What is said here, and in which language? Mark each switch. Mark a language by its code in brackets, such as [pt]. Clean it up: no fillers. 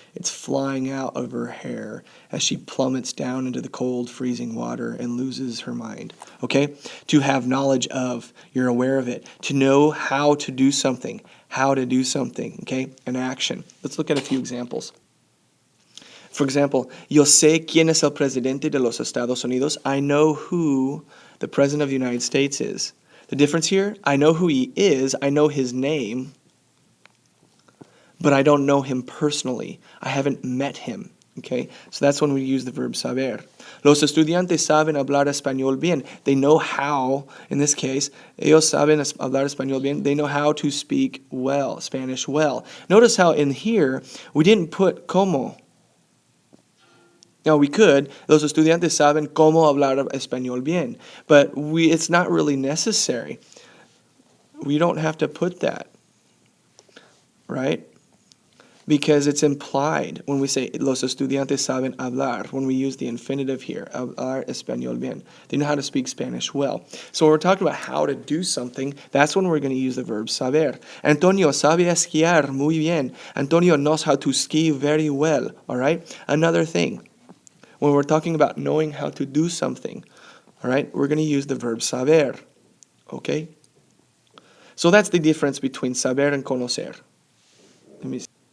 [en] It's flying out of her hair as she plummets down into the cold, freezing water and loses her mind. Okay? To have knowledge of, you're aware of it. To know how to do something. Okay? An action. Let's look at a few examples. For example, [es] yo sé quién es el presidente de los Estados Unidos. [en] I know who the president of the United States is. The difference here, I know who he is, I know his name, but I don't know him personally. I haven't met him. Okay? So that's when we use the verb saber. [es] Los estudiantes saben hablar español bien. [en] They know how, in this case, [es] ellos saben hablar español bien. [en] They know how to speak well, Spanish well. Notice how in here, we didn't put como. Now we could, [es] los estudiantes saben cómo hablar español bien, [en] but it's not really necessary. We don't have to put that, right? Because it's implied when we say [es] los estudiantes saben hablar, [en] when we use the infinitive here, [es] hablar español bien. [en] They know how to speak Spanish well. So when we're talking about how to do something, that's when we're going to use the verb saber. [es] Antonio sabe esquiar muy bien. [en] Antonio knows how to ski very well, all right? Another thing. When we're talking about knowing how to do something, all right, we're going to use the verb saber, okay? So that's the difference between saber and conocer. Let me see.